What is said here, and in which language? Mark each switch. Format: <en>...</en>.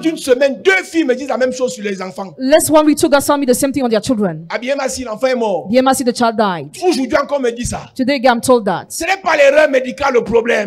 <fr>d'une semaine, 2 filles me disent la même chose sur les enfants.</fr> <en>Less 1 week, 2 guys told me the same thing on their children.</en> <fr>Abiema, si l'enfant est mort.</fr> <en>The MRC, the child died.</en> <fr>Aujourd'hui encore, on me dit ça.</fr> <en>Today, I'm told that.</en> <fr>Ce n'est pas l'erreur médicale le problème.</fr>